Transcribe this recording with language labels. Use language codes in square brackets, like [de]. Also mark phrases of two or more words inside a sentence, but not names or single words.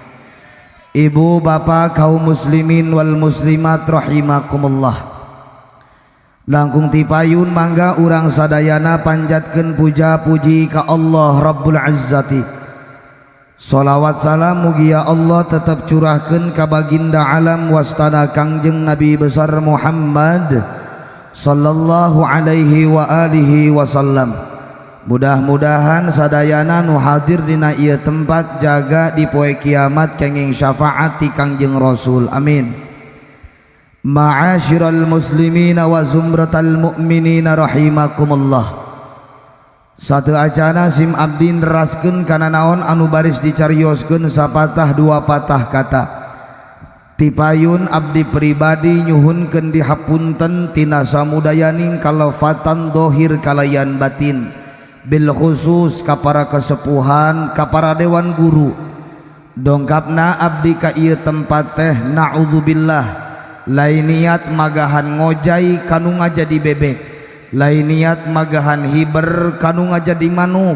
[su] Ibu bapak kaum [ar] المسلمين والمسلمات رحمكم الله, [su] langkung tipayun mangga urang sadayana panjatkeun puja puji ka Allah [ar] رب العزة. [su] Sholawat salam mugi ya Allah tetap curahkeun ka baginda alam wastana Kangjeng Nabi besar Muhammad [ar] صلى الله عليه وعلى آله وسلم. [su] Mudah-mudahan sadayana nu hadir dina ieu tempat jaga di poe kiamat kenging syafaat ti Kangjeng Rasul, amin. [ar] معاشر المسلمين وزمرة المؤمنين رحمكم الله. [su] Satu acana sim abdi neraskeun kana naon anu baris dicarioskeun sapatah dua patah kata. Tipayun abdi pribadi nyuhunkeun dihapunten tina samudayaning kalafatan dohir kalayan batin, [ar] بالخصوص [su] ka para kesepuhan, ka para dewan guru. Dongkapna abdi ka ieu tempat teh naudzubillah lain niat magahan ngojai kanu ngajadi bebek, lain niat magahan hiber kanu ngajadi manuk.